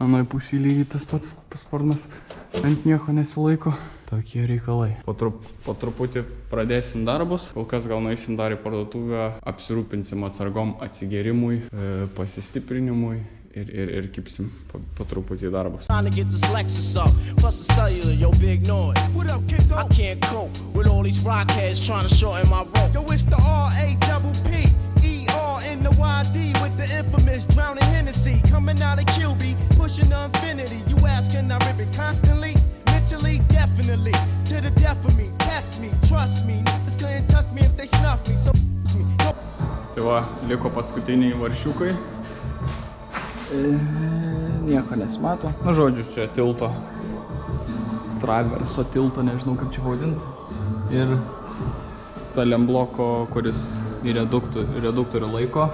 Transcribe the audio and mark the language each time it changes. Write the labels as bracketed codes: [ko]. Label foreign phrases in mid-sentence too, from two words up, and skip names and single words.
[lt] Anoj pusėje lygiai tas pats sparnas ant nieko nesilaiko. Tokie reikalai. Po truputį pradėsim darbus. Kol kas gal nueisim dar į parduotuvę, apsirūpinsim atsargom atsigerimui, pasistiprinimui ir kipsim po truputį darbus. [en] Trying to get this Lexus up, plus the cellular, yo, big noise. What up, kiddo? I can't cope with all these rockheads trying to shorten my rope. Yo, it's the R-A-P-P, E-R in the Y-D with the infamous drowning Hennessy. Coming out of QB, pushing the infinity. You ask, can I rip it constantly? Mentally, definitely. To the death of me, test me, trust me. Niggas couldn't touch me if they snuff me, so me. [lt] Tai va, liko paskutiniai varšiukai. Nieko nesimato. Na žodžiu, čia tilto, traverso tilto, nežinau kaip čia pavadinti. Ir salembloko, kuris į reduktorių laiko.